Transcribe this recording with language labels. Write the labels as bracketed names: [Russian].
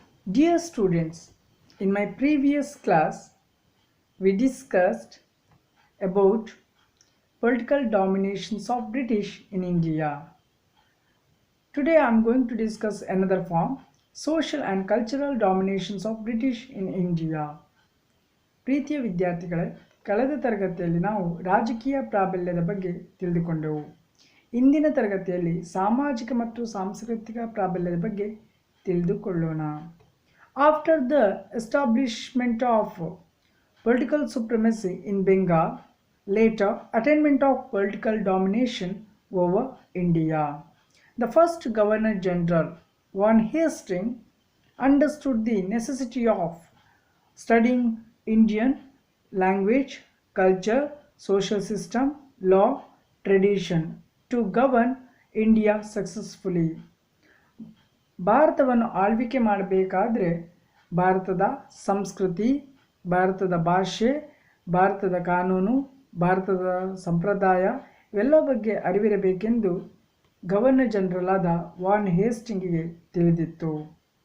[English] Dear students, in my previous class, we discussed about political dominations of British in India. Today I am going to discuss another form, social and cultural dominations of British in India. [Kannada] ಪ್ರೀತಿಯ ವಿದ್ಯಾರ್ಥಿಗಳೇ, ಕಳೆದ ತರಗತಿಯಲ್ಲಿ ನಾವು ರಾಜಕೀಯ ಪ್ರಾಬಲ್ಯದ ಬಗ್ಗೆ ತಿಳಿದುಕೊಂಡೆವು. ಇಂದಿನ ತರಗತಿಯಲ್ಲಿ ಸಾಮಾಜಿಕ ಮತ್ತು ಸಾಂಸ್ಕೃತಿಕ ಪ್ರಾಬಲ್ಯದ ಬಗ್ಗೆ ತಿಳಿದುಕೊಳ್ಳೋಣ. [English] After the establishment of political supremacy in Bengal, later attainment of political domination over India, the first Governor General, Van Hastings, understood the necessity of studying Indian language, culture, social system, law, tradition to govern India successfully. [Kannada] ಭಾರತವನ್ನು ಆಳ್ವಿಕೆ ಮಾಡಬೇಕಾದ್ರೆ ಭಾರತದ ಸಂಸ್ಕೃತಿ, ಭಾರತದ ಭಾಷೆ, ಭಾರತದ ಕಾನೂನು, ಭಾರತದ ಸಂಪ್ರದಾಯ ಇವೆಲ್ಲ ಬಗ್ಗೆ ಅರಿವಿರಬೇಕೆಂದು ಗವರ್ನರ್ ಜನರಲ್ ಆದ ವಾನ್ ಹೇಸ್ಟಿಂಗಿಗೆ ತಿಳಿದಿತ್ತು.